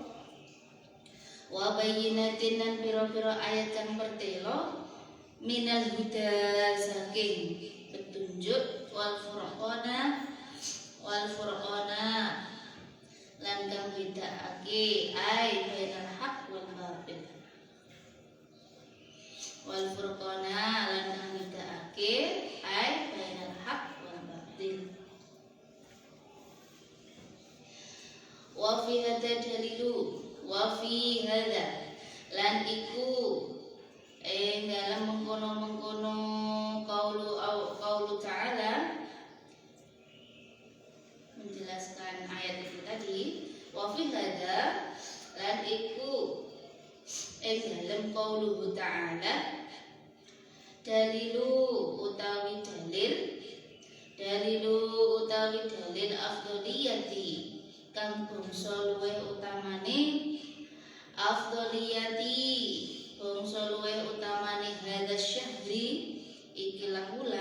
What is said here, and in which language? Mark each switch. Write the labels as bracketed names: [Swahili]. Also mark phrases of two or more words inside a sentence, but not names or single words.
[Arabic] Wa bayyinatin [Javanese] lan pira-pira ayat kang pertelo [Arabic] minal huda [Javanese] saking petunjuk [Arabic] wal furqana [Javanese] lan kang bedakake [Arabic] ai bainal haq wal batil. Wal furqana [Javanese] lan kang bedakake [Arabic] ai bainal haq wal batil. Wa fi hadza dalilu wa fi hadza [Javanese] lan iku dalam mengkono [Arabic] qaulu ta'ala [Indonesian] menjelaskan ayat itu tadi. [Arabic] Wa fi hadza [Javanese] lan iku dalam [Arabic] qaulu ta'ala dalilu [Javanese] utawi dalil afdholiyati kang bangsa luweh utamane [Arabic] hadza syahri [Javanese] ikilah